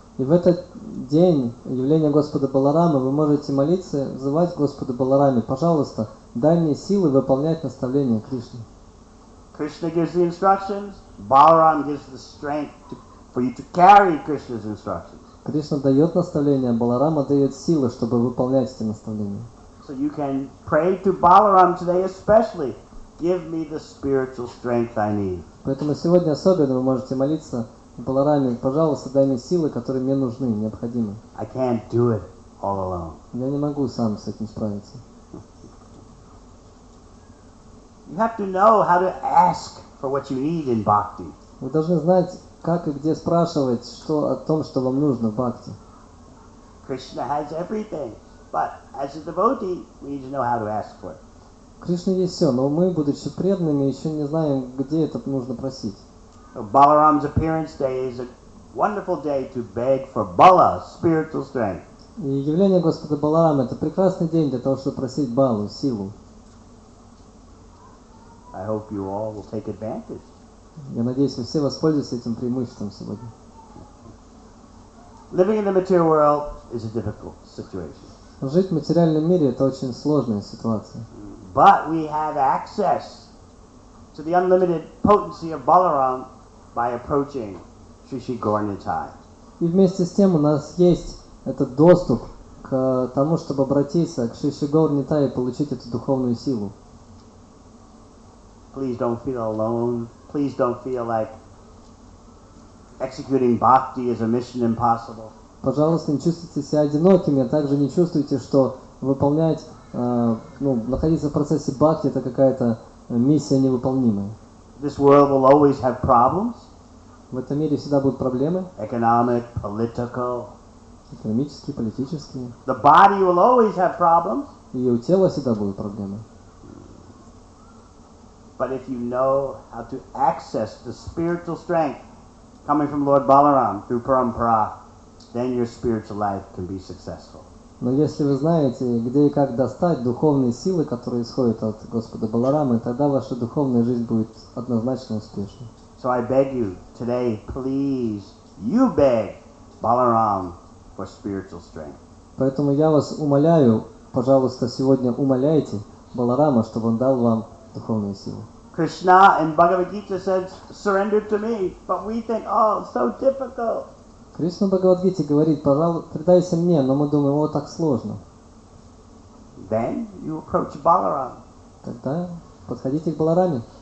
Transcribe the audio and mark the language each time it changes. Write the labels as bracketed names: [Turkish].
[Russian] И в этот день явления Господа Баларама вы можете молиться, взывать Господу Балараме, пожалуйста, дай мне силы выполнять наставления Кришны. [English] Krishna gives the instructions, Balaram gives the strength for you to carry Krishna's instructions. [Russian] Кришна дает наставления, Баларама дает силы, чтобы выполнять эти наставления. [English] So you can pray to Balaram today especially, give me the spiritual strength I need. [Russian] Поэтому сегодня особенно вы можете молиться Балараме, пожалуйста, дай мне силы, которые мне нужны, необходимы. [English] I can't do it all alone. [Russian] Я не могу сам с этим справиться. [English] You have to know how to ask for what you need in bhakti. [Russian] Вы должны знать, как и где спрашивать о том, что вам нужно в бхакти. [English] Krishna has everything, but as a devotee, we need to know how to ask for it. [Russian] Кришна есть все, но мы, будучи преданными, еще не знаем, где это нужно просить. [English] So Balaram's appearance day is a wonderful day to beg for bala, spiritual strength. [Russian] И явление Господа Баларама – это прекрасный день для того, чтобы просить балу, силу. [English] I hope you all will take advantage. [Russian] Я надеюсь, вы все воспользуетесь этим преимуществом сегодня. [English] Living in the material world is a difficult situation. [Russian] Жить в материальном мире – это очень сложная ситуация. [English] But we have access to the unlimited potency of Balaram by approaching Sri Sri Gaura-Nitai. [Russian] И вместе с тем у нас есть этот доступ к тому, чтобы обратиться к Шри Шри Гаур-Нитае и получить эту духовную силу. [English] Please don't feel alone. Please don't feel like executing bhakti is a mission impossible. [Russian] Пожалуйста, не чувствуйте себя одинокими, а также не чувствуйте, что выполнять, находиться в процессе бхакти – это какая-то миссия невыполнимая. [English] This world will always have problems. [Russian] В этом мире всегда будут проблемы. [English] Economic, political. [Russian] Экономические, политические. [English] The body will always have problems. [Russian] И у тела всегда будут проблемы. [English] But if you know how to access the spiritual strength coming from Lord Balaram through Parampara, then your spiritual life can be successful. [Russian] Но если вы знаете, где и как достать духовные силы, которые исходят от Господа Баларамы, тогда ваша духовная жизнь будет однозначно успешной. [English] So I beg you today, please, you beg Balaram for spiritual strength. [Russian] Поэтому я вас умоляю, пожалуйста, сегодня умоляйте Баларама, чтобы он дал вам духовные силы. [English] Krishna in Bhagavad Gita says, surrender to me, but we think, oh, it's so difficult. [Russian] Кришна в Бхагавад-гите говорит, пожалуйста, предайся мне, но мы думаем, о, так сложно. [English] Then you approach Balaram. [Russian] Тогда подходите к Балараме.